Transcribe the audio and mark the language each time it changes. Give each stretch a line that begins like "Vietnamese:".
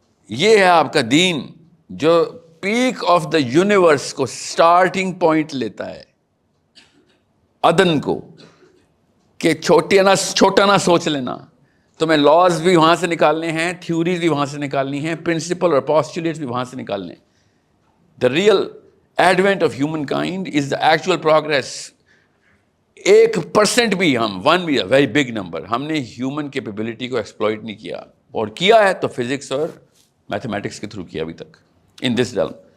Urdu: یہ ہے آپ کا دین جو پیک آف دا یونیورس کو سٹارٹنگ پوائنٹ لیتا ہے، عدن کو، کہ چھوٹا نہ سوچ لینا. تمہیں لاز بھی وہاں سے نکالنے ہیں، تھیوریز بھی وہاں سے نکالنی ہیں، پرنسپل اور پوسٹولیٹس بھی وہاں سے نکالنے ہیں.
English: The real advent of human kind is the actual progress.
Urdu: 1% بھی ون بھی
English: very big number
Urdu: ہم نے ہیومن کیپیبلٹی کو ایکسپلوئٹ نہیں کیا، اور کیا ہے تو فزکس اور میتھمیٹکس کے تھرو کیا ابھی تک ان دس ڈل.